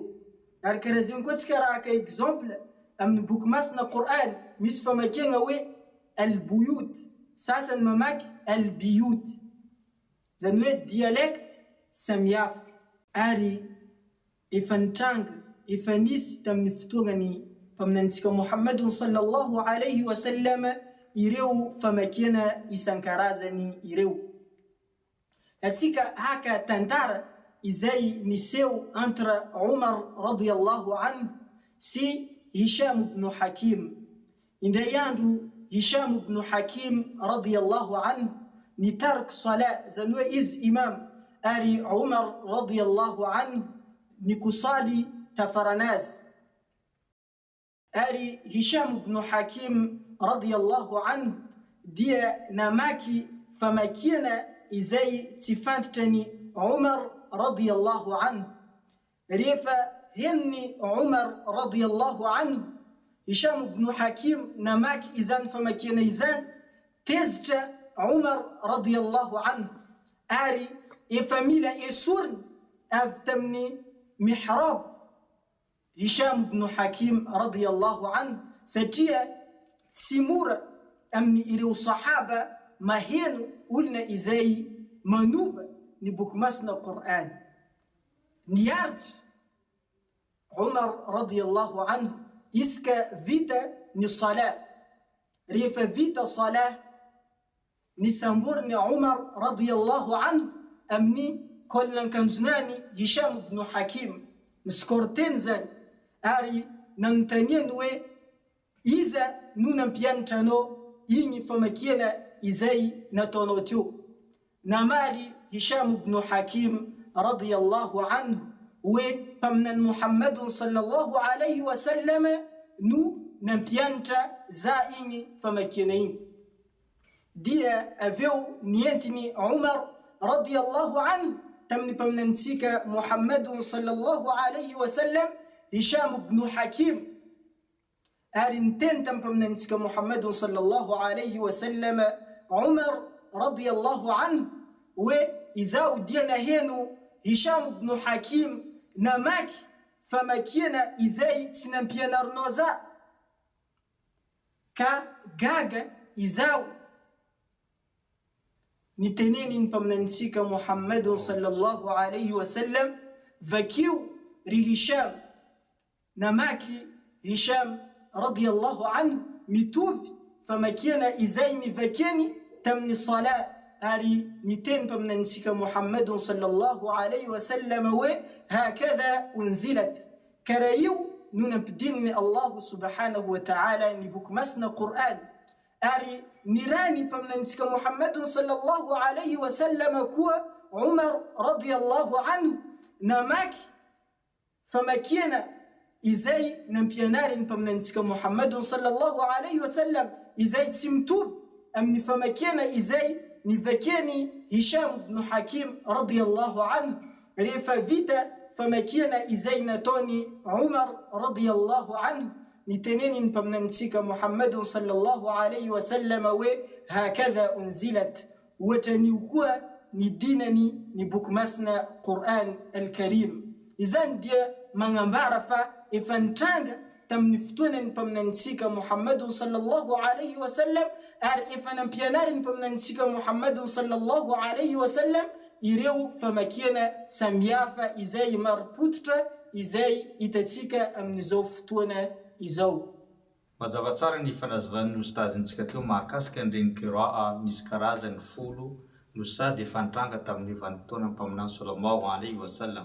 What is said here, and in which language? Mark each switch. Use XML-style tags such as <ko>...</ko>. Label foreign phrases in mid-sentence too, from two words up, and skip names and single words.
<mg>Ary karaha zay koa tsika raha ka exemple amin'ny boky masina Qur'an misy famakiana hoe al-buyut, sasany mamaky al-biyut, zany hoe dialect samihafa. Ary efa nitranga, efa nisy tamin'ny fotoanany mpaminantsika Muhammadun</mg> <ar>صلى الله عليه وسلم</ar> <mg>ireo famakiana isan-karazany ireo. Atsika haka tantara izay niseho entre Umar</mg> <ar>رضي الله عنه</ar> <mg>sy Hisham ibn Hakim. Indray andro Hisham ibn Hakim</mg> <ar>رضي الله عنه</ar> <mg>nitark salat, zany hoe izy imam, ary Umar</mg> <ar>رضي الله عنه</ar> <mg>nikusali tafaranazy. Ary Hisham ibn Hakim</mg> <ar>رضي الله عنه</ar> <mg>dia namaky famakiana izay tsy fantatrany Umar radiyallahu anhu. Rehefa henony Umar</mg> <ar>رضي الله عنه</ar> <mg>Hisham ibn Hakim namaky izany famakiana izany, tezitra Umar</mg> <ar>رضي الله عنه,</ar> <mg>ary efa mila esoriny avy tamin'ny mihrab Hisham ibn Hakim</mg> <ar>رضي الله عنه,</ar> <mg>satria tsy mora amin'ny ireo sahaba maheno olona izay manova ny boky masina Qur'an. Niaritra Umar</mg> <ar>رضي الله عنه</ar> <mg>iska vita ny salat. Rehefa vita salat nisamboriny Umar</mg> <ar>رضي الله عنه</ar> <mg>amin'ny kolinankanjonany Hisham ibn Hakim, niskorteny zany, ary nanontaniany hoe iza no nampianatra anao igny famakiana izay nataonao teo. Namaly Hisham ibn Hakim</mg> <ar>رضي الله عنه</ar> <mg>hoe mpaminany Muhammadun</mg> <ar>صلى الله عليه وسلم</ar> <mg>no nampianatra za igny famakiana igny. Dia aveo nientiny Umar</mg> <ar>رضي الله عنه</ar> <mg>tamin'ny mpaminantsika Muhammadun</mg> <ar>صلى الله عليه وسلم</ar> <mg>Hisham ibn Hakim, ary niteny tamin'ny mpaminantsika Muhammadun</mg> <ar>صلى الله عليه وسلم</ar> <mg>Umar</mg> <ar>رضي الله عنه</ar> <mg>hoe izao dia naheno Hisham ibn Hakim namaky famakiana izay tsy nampianarinao za. ka gaga izao ny teneniny mpaminantsika Muhammadun</mg> <ar>صلى الله عليه وسلم</ar> <mg>vakio ry Hisham namaky Hisham</mg> <ar>رضي الله عنه</ar> <mg>mitovy famakiana izay nivakeny tamin'ny sala ary niteny mpaminantsika Muhammadun</mg> <ar>صلى الله عليه وسلم</ar> <mg>hoe</mg> <ar>هكذا أنزلت</ar> <mg>karaha io no nampidininy Allah</mg> <ar>سبحانه وتعالى</ar> <mg>ny boky masina Qur'an ary nirany mpaminantsika Muhammadun</mg> <ar>صلى الله عليه وسلم</ar> <mg>koa Umar</mg> <ar>رضي الله عنه</ar> <mg>namaky famakiana izay nampianariny mpaminantsika Muhammadun</mg> <ar>صلى الله عليه وسلم</ar> <mg>izay tsy mitovy amin'ny famakiana izay nivakeny Hisham ibn Hakim radiyallahu anhu rehefa vita famakiana izay nataony Umar</mg> <ar>رضي الله عنه</ar> <mg>niteneniny mpaminantsika Muhammadun</mg> <ar>صلى الله عليه و</ar> <mg>sallam hoe</mg> <ar>هكذا أنزلت</ar> <mg>watanio koa nidinany ny boky masina Qur'an al-Karim izany dia magnambara fa efa nitranga tamin'ny fotoanany mpaminantsika Muhammadun</mg> <ar>صلى الله عليه وسلم</ar> <mg>ary efa nampianariny mpaminantsika Muhammadun</mg> <ar>صلى الله عليه وسلم</ar> <mg>ireo famakiana samihafa izay maripototra izay hitatsika amin'izao fotoana izao. Mazava tsara ny fanazovan'ny ustazintsika teo mahakasika an'ireny qiraa misy karazany 10 no sady efa nitranga tamin'ny vanim-potoana mpaminany</mg> <ar>صلى الله عليه وسلم.</ar>